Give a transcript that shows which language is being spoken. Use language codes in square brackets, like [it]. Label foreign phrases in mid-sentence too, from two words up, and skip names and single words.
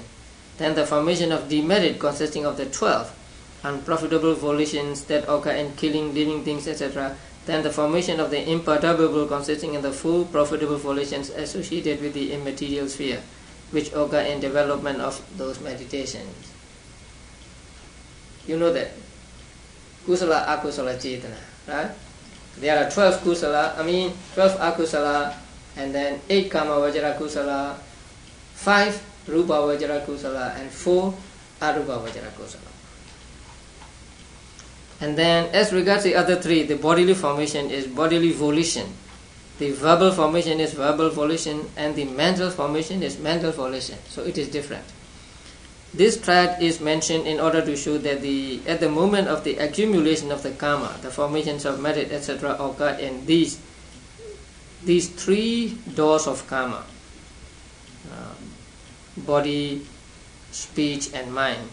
[en] Then the formation of demerit consisting of the 12 unprofitable volitions that occur in killing living things, etc. Then the formation of the imperturbable consisting of the 4 profitable volitions associated with the immaterial sphere, which occur in development of those meditations. You know that [pi] kusala, akusala, cetana, [en] right? There are 12 akusala, and then 8 [pi] kama vajra kusala, [en] 5 [pi] rupa vajra kusala, [en] and 4 [pi] arupa vajra kusala. [en] And then as regards the other 3, the bodily formation is bodily volition, the verbal formation is verbal volition, and the mental formation is mental volition. So it is different. This triad is mentioned in order to show that at the moment of the accumulation of the karma, the formations of merit, etc., occur in these 3 doors of karma: body, speech, and mind.